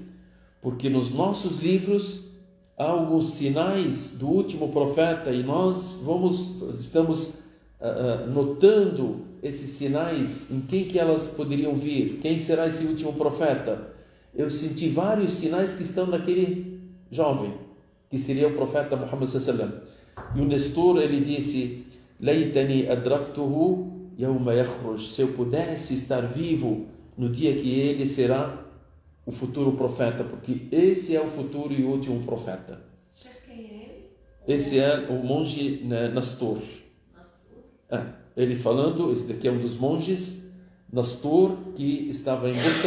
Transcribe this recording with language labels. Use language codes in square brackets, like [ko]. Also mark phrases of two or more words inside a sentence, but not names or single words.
[pt] Porque nos nossos livros há alguns sinais do último profeta, e nós estamos notando esses sinais, em quem que elas poderiam vir, quem será esse último profeta. Eu senti vários sinais que estão naquele jovem, que seria o profeta Muhammad [ar] صلى الله عليه وسلم. [pt] E o Nestor, ele disse: [ar] ليتني أدركته يوم يخرج, [pt] se eu pudesse estar vivo no dia que ele será o futuro profeta, porque esse é o futuro e último profeta. Quem é ele? Esse é o monge Nastor. Ele falando, esse daqui é um dos monges Nastor, que estava em Busra.